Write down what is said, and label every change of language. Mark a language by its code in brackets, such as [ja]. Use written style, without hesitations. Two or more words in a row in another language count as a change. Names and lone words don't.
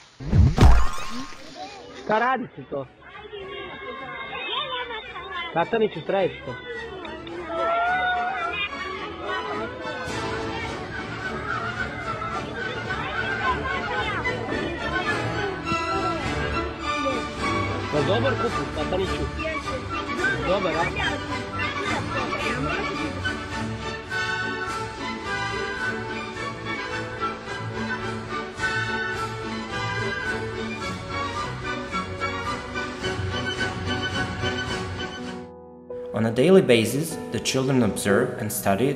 [sr] Šta radite to? Kataniću, trajiš to? Pa dobar kupus, Kataniću. Dobar, a? [en] On a daily basis, the children observe and study